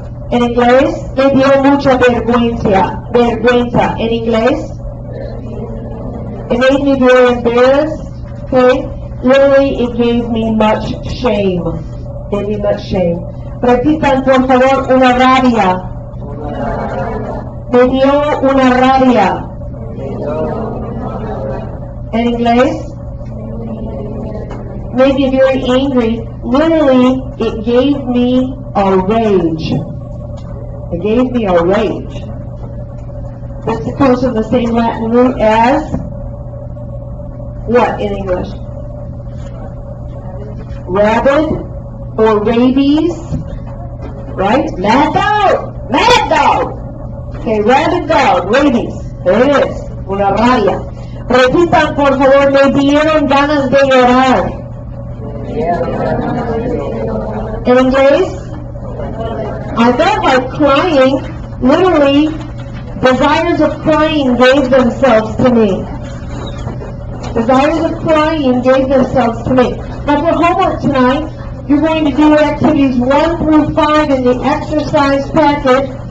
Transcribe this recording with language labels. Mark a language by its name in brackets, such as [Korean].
[English] In English, [Spanish] me dio mucha vergüenza. Vergüenza. [English] In English, it made me very embarrassed. Okay? Literally, it gave me much shame. Gave me much shame. [Spanish] Repitan, por favor, una rabia. Me dio una rabia. [English] In English, made me very angry. Literally, it gave me a rage. It gave me a rage. This comes from the same Latin root as what in English? Rabid or rabies, right? Mad dog! Mad dog! Okay, rabid dog, rabies. There it is. [Spanish] Una rabia. Repitan, por favor, me dieron ganas de llorar. [English] In English, I felt like crying. Literally, desires of crying gave themselves to me. Desires of crying gave themselves to me. Now for homework tonight, you're going to do activities 1 through 5 in the exercise packet.